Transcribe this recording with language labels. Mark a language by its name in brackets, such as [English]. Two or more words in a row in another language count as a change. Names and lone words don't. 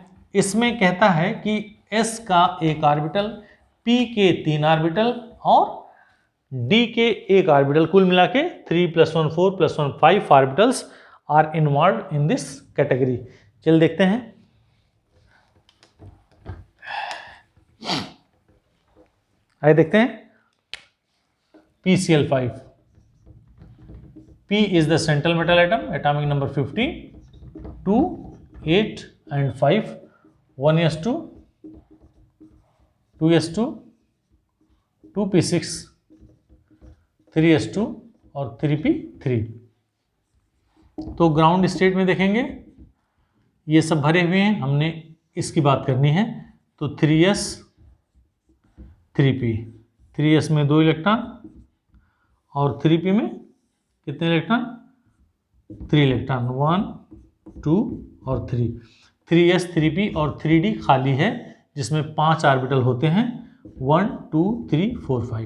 [Hindi] इसमें कहता है कि s का एक ऑर्बिटल, p के 3 ऑर्बिटल और d के एक ऑर्बिटल, कुल मिला के 3 + 1 4 + 1 5 ऑर्बिटल्स [English] are involved in this category. [Hindi] चल देखते हैं। आइए देखते हैं। PCl5, [English] P is the central metal atom, atomic number 50, 2, 8 and 5, [Hindi] 1s2, 2s2, 2p6, 3s2 और 3p3। तो [English] ground state [Hindi] में देखेंगे ये सब भरे हुए हैं, हमने इसकी बात करनी है। तो 3s 3p, 3s में 2 इलेक्ट्रॉन और 3p में कितने इलेक्ट्रॉन, 3 इलेक्ट्रॉन, 1 2 और 3। 3s 3p और 3d खाली है जिसमें 5 ऑर्बिटल होते हैं, 1 2 3 4 5।